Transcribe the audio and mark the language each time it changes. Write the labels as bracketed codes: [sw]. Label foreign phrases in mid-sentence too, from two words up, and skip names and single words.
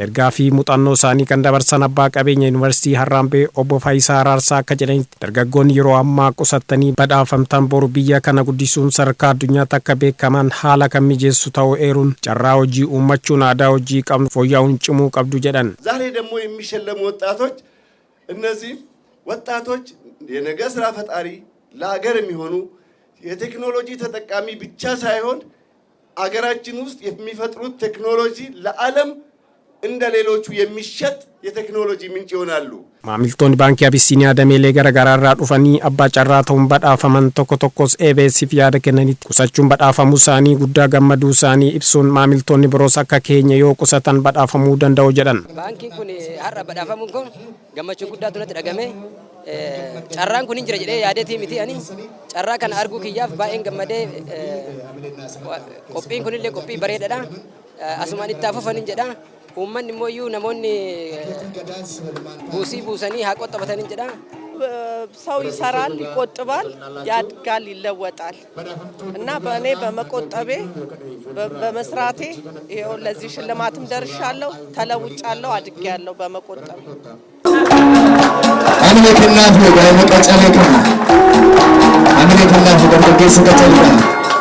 [om] Ergaa fi muuxannoo isaanii kan dabarsan abbaa qabeenya yuunivarsiitii Harraambee obbo Faayisaa Araarsaa akka jedhanitti dargaggoonni yeroo ammaa qusattanii badhaafamtan boru biyya kana guddisuun sadarkaa addunyaatti akka beekaman haala kan mijeessu ta'uu eeruun carraa hojii uummachuun aadaa hojii qabnu fooyya'uun cimuu qabdu jedhan. [am] ዛሬ ደግሞ የሚሸለሙ ወጣቶች እነዚህ ወጣቶች የነገ ስራ ፈጣሪ ለሀገር የሚሆኑ የቴክኖሎጂ ተጠቃሚ ብቻ ሳይሆን አገራችን ውስጥ የሚፈጥሩት ቴክኖሎጂ ለዓለም እንደ ሌሎቹ የሚሸጥ የቴክኖሎጂ ምንጭ ይሆናሉ። [om] Maamiltoonni baankii Abisiiniyaa dameelee garaagaraa irraa dhufanii abbaa carraa ta'uun badhaafaman tokko tokkos EBS'if yaada kennanitti qusachuun badhaafamuu isaanii guddaa gammaduu isaanii ibsuun maamiltoonni biroos akka keenya yoo qusatan badhaafamuu danda'u jedhan. Baankiin kun har'a badhaafamuun kun gammachuu guddaatu natti dhagame. Carraan kun hin jira jedhee yaadeetii miti ani carraa kana arguu kiyyaaf baay'een gammadee qophiin kunillee qophii bareedaadha. Asumaan itti hafuufan jedha. Uummanni immoo iyyuu namoonni buusii buusanii haa qoxxabatan jedha. [am] ሰው ይሰራል፣ ይቆጥባል፣ ያድጋል፣ ይለወጣል እና በእኔ በመቆጠቤ በመስራቴ ይሄው ለዚህ ሽልማትም ደርሻለሁ፣ ተለውጫለሁ፣ አድጌያለሁ በመቆጠብ አምልክናት ነው ባይመቀጨለከ አምልክናት ነው በመገሰ ከተልከ